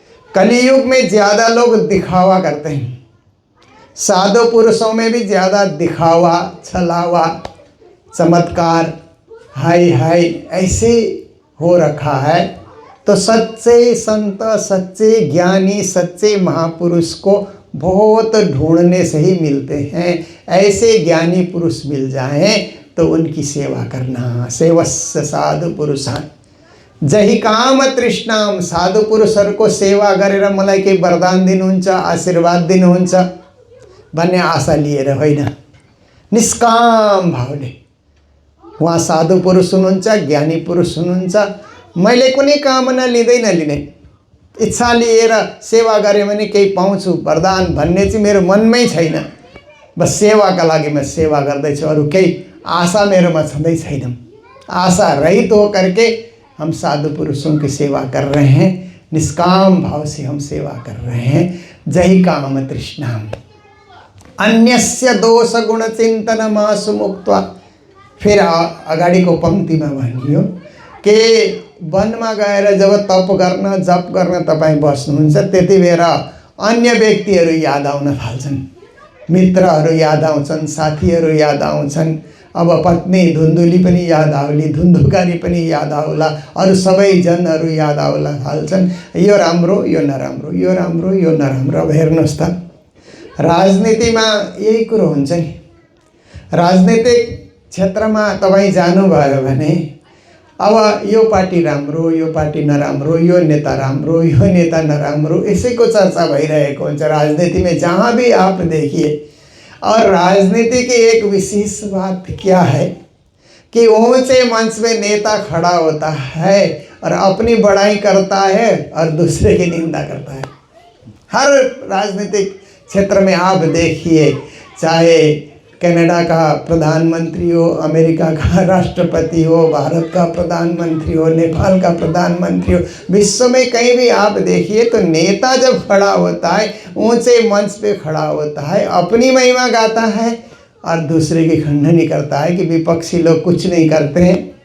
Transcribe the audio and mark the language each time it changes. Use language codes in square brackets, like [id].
[hi] कलियुग में ज़्यादा लोग दिखावा करते हैं। साधु पुरुषों में भी ज़्यादा दिखावा, छलावा, चमत्कार, हाय हाय ऐसे हो रखा है। तो सच्चे संत, सच्चे ज्ञानी, सच्चे महापुरुष को बहुत ढूंढने से ही मिलते हैं। ऐसे ज्ञानी पुरुष मिल जाएं तो उनकी सेवा करना। [sa] सेवस्य साधु पुरुषान् जही काम तृष्णाम। [ne] साधु पुरुषहरूको सेवा गरेर मलाई केही वरदान दिनुहुन्छ, आशीर्वाद दिनुहुन्छ भन्ने आशा लिएर होइन, निष्काम भावले। उहाँ साधु पुरुष हुनुहुन्छ, ज्ञानी पुरुष हुनुहुन्छ। मैले कुनै कामना लिँदै नलिने, इच्छा लिएर सेवा गरेँ भने केही पाउँछु वरदान भन्ने चाहिँ मेरो मनमै छैन। बस सेवाका लागि म सेवा गर्दैछु, अरू केही आशा मेरोमा छँदै छैन। [hi] आशा रहित हो करके हम साधु पुरुषों की सेवा कर रहे हैं, निष्काम भाव से हम सेवा कर रहे हैं। [sa] जही काम तृष्णाम अन्यस्य दोष गुण चिन्तनमासु मुक्त्वा। [hi] फिर [ne] अगाडिको पंक्तिमा भनियो कि वनमा गएर जब तप गर्न, जप गर्न तपाईँ बस्नुहुन्छ, त्यति बेला अन्य व्यक्तिहरू याद आउन थाल्छन्। मित्रहरू याद आउँछन्, साथीहरू याद आउँछन्। अब पत्नी धुन्धुली पनि याद आउली, धुन्धुकारी पनि याद आउला, अरू सबै जनहरू याद आउला थाल्छन्। यो राम्रो, यो नराम्रो, यो राम्रो, यो नराम्रो। अब हेर्नुहोस् त, राजनीतिमा यही कुरो हुन्छ नि। राजनीतिक क्षेत्रमा तपाईँ जानुभयो भने अब यो पार्टी राम्रो, यो पार्टी नराम्रो, यो नेता राम्रो, यो नेता नराम्रो, यसैको चर्चा भइरहेको हुन्छ [hi] राजनीति में, जहाँ भी आप देखिए। और राजनीति की एक विशेष बात क्या है कि ऊंचे मंच में नेता खड़ा होता है और अपनी बड़ाई करता है और दूसरे की निंदा करता है। हर राजनीतिक क्षेत्र में आप देखिए, चाहे कनाडा का प्रधानमंत्री हो, अमेरिका का राष्ट्रपति हो, भारत का प्रधानमंत्री हो, नेपाल का प्रधानमंत्री हो, विश्व में कहीं भी आप देखिए तो नेता जब खड़ा होता है, ऊंचे मंच पे खड़ा होता है, अपनी महिमा गाता है और दूसरे की खंडनी करता है कि विपक्षी लोग कुछ नहीं करते हैं,